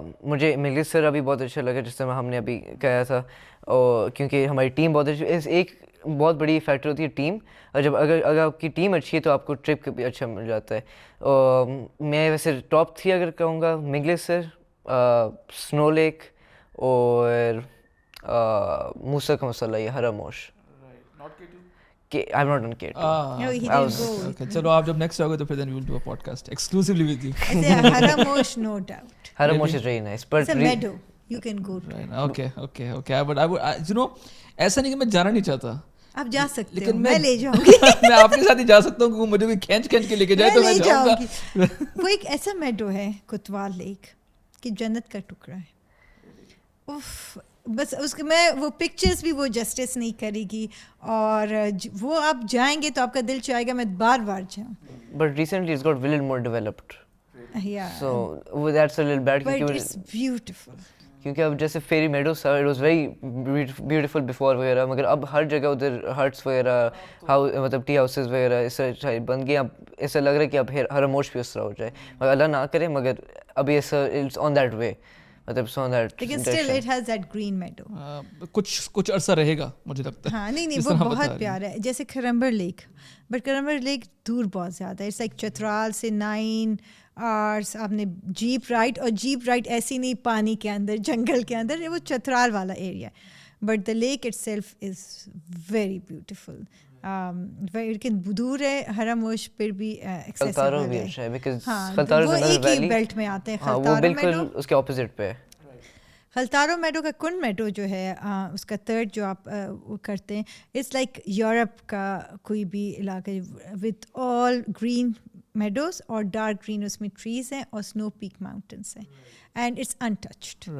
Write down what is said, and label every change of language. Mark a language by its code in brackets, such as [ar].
[ur] مجھے منگلیشر ابھی بہت اچھا لگا جس طرح ہم نے ابھی کہا تھا, اور کیونکہ ہماری ٹیم بہت اچھی, ایک بہت بڑی فیکٹر ہوتی ہے ٹیم, اور جب اگر آپ کی ٹیم اچھی ہے تو آپ کو ٹرپ بھی اچھا مل جاتا ہے. میں ویسے ٹاپ 3 اگر کہوں گا منگلیشر, سنو لیک اور موسیٰ کا مسئلہ یہ حرموش. [en] I'm not on K2. No, he didn't go. Okay, [ur] چلو آپ جب نیکسٹ آؤ گے تو پھر [en] then we will do a podcast exclusively with you. Haramosh, no doubt. Haramosh is very nice, but it's a meadow you can go to. Okay. But I would, you know, [ur] ایسا نہیں کہ میں جانا نہیں چاہتا. آپ جا سکتے ہو, لیکن میں لے جاؤں گی. میں آپ کے ساتھ ہی جا سکتا ہوں کیونکہ مجھے کوئی کھینچ کے لے کے جائے تو میں جاؤں گا. وہ ایک ایسا میڈو ہے کوتوال لیک کہ جنت کا ٹکڑا ہے. اف بس اس کے میں وہ پکچرز بھی وہ جسٹس نہیں کرے گی, اور وہ آپ جائیں گے تو آپ کا دل چاہے گا میں بار بار جاؤں. [en] But recently it's got a little more developed. Yeah. So that's a little bad. But it's beautiful. [ur] کیونکہ اب جیسے فیری میڈوز تھا, [en] it was very beautiful before [ur] وغیرہ, مگر اب ہر جگہ ادھر ہٹس وغیرہ مطلب ٹی ہاؤسز وغیرہ اس طرح بن گئے. اب ایسا لگ رہا ہے کہ اب حرموش بھی اس طرح ہو جائے, مگر اللہ نہ کرے, مگر ابھی ایسا [en] it's on that way, [ur] مطلب اٹس آن دیٹ. [en] لیکن still it has that green meadow. [ur] کچھ عرصہ رہے گا مجھے لگتا ہے. ہاں نہیں وہ بہت پیارا ہے. جیسے کرمبر لیک, بٹ کرمبر لیک دور بہت زیادہ ہے. اٹس لائک چترال سے 9 hours آپ نے جیپ رائڈ, اور جیپ رائڈ ایسی نہیں پانی کے اندر جنگل کے اندر, وہ چترال والا area. [en] But the lake itself is very beautiful. [ur] لیکن دور ہے, حرموش پھر بھی ایکسیسیبل ہے. ہاں وہ ایک ہی بیلٹ میں آتے ہیں. خلطارو بالکل اس کے اپوزٹ پہ ہے. خلطارو میڈو کا کن میڈو جو ہے اس کا تھرڈ جو آپ وہ کرتے ہیں, اٹس لائک یورپ کا کوئی بھی علاقہ [en] with all green meadows [ur] اور ڈارک گرین اس میں ٹریز ہیں اور سنو پیک ماؤنٹینس ہیں, [en] And it's untouched.